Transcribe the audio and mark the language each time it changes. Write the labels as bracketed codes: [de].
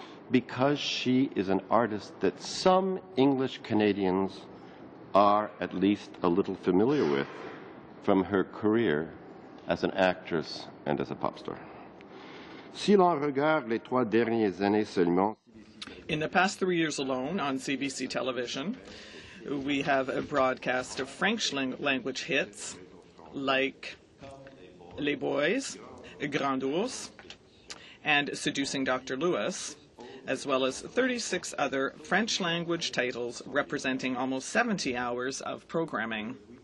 [en] Because she is an artist that some English Canadians are at least a little familiar with from her career as an actress and as a pop star. [fr] Si l'on regarde les 3 dernières années seulement, [en] in the past 3 years alone on CBC television, we have a broadcast of French language hits like Les Boys, Grand Ours, and Seducing Dr. Lewis, as well as 36 other French language titles representing almost 70 hours of programming.